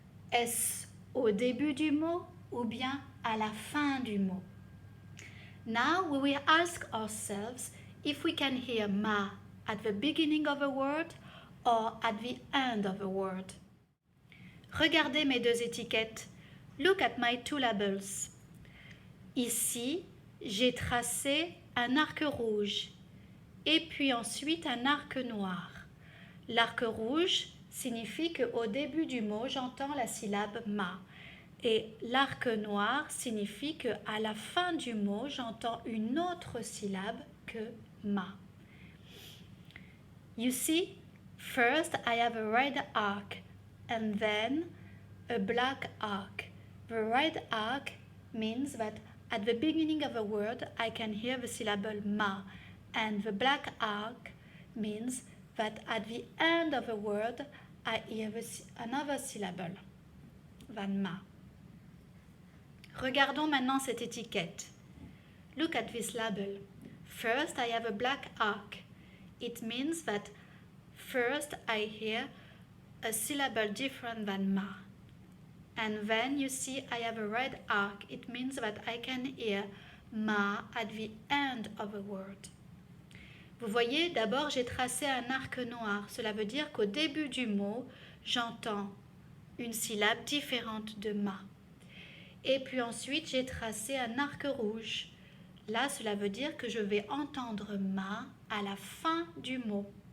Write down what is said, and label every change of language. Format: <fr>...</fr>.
<fr>Est-ce au début du mot ou bien à la fin du mot?</fr> <en>Now we will ask ourselves if we can hear ma at the beginning of a word or at the end of a word.</en> <fr>Regardez mes deux étiquettes.</fr> <en>Look at my two labels.</en> <fr>Ici, j'ai tracé un arc rouge et puis ensuite un arc noir. L'arc rouge signifie qu'au début du mot, j'entends la syllabe ma. Et l'arc noir signifie qu'à la fin du mot, j'entends une autre syllabe que ma.</fr> <en>You see, first I have a red arc and then a black arc. The red arc means that at the beginning of a word, I can hear the syllable ma, and the black arc means that at the end of a word, I hear another syllable than ma.</en> <fr>Regardons maintenant cette étiquette.</fr> <en>Look at this label. First, I have a black arc. It means that first I hear a syllable different than ma. And then you see I have a red arc. It means that I can hear ma at the end of a word.</en> <fr>Vous voyez, d'abord j'ai tracé un arc noir. Cela veut dire qu'au début du mot, j'entends une syllabe différente de ma. Et puis ensuite, j'ai tracé un arc rouge. Là, cela veut dire que je vais entendre ma à la fin du mot.</fr>